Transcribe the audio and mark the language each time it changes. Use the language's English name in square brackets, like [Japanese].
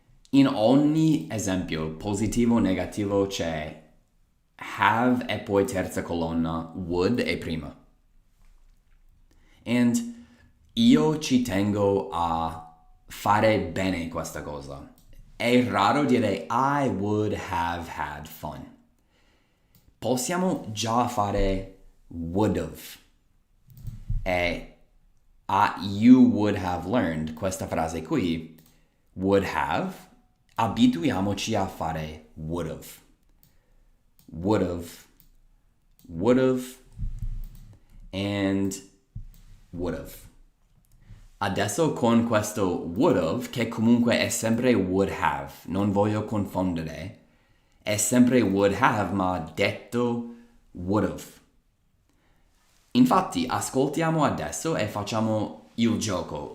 [Italian] In ogni esempio, positivo o negativo, c'è have e poi terza colonna, would e prima. [English] And [Italian] io ci tengo a fare bene questa cosa. È raro dire [English] I would have had fun. [Italian] Possiamo già fare would've. E [English] you would have learned, [Italian] questa frase qui, would have, abituiamoci a fare would've. [English] Would've, would've, and would've. [Italian] Adesso con questo would've, che comunque è sempre would have, non voglio confondere, è sempre would have, ma detto would've. Infatti, ascoltiamo adesso e facciamo il gioco.